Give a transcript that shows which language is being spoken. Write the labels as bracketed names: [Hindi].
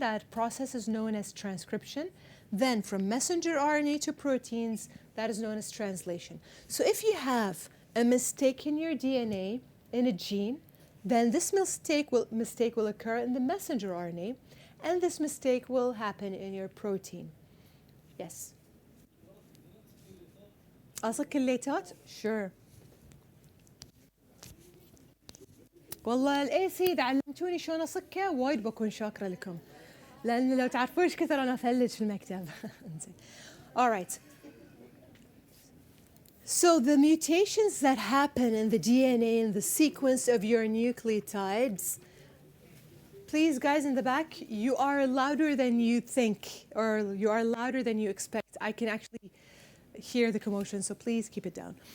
[English] That process is known as transcription. Then from messenger RNA to proteins, that is known as translation. So if you have a mistake in your DNA, in a gene, then this mistake will occur in the messenger RNA, and this mistake will happen in your protein. Yes. [Arabic] قصدك الليتات؟ [English] Sure. [Arabic] والله الاي سي اذا علمتوني شلون اصكه وايد بكون شاكره لكم. لان لو تعرفون ايش كثر انا افلج في المكتب. [English] All right. So the mutations that happen in the DNA in the sequence of your nucleotides, please guys in the back, you are louder than you think, or you are louder than you expect. I can actually hear the commotion, so please keep it down.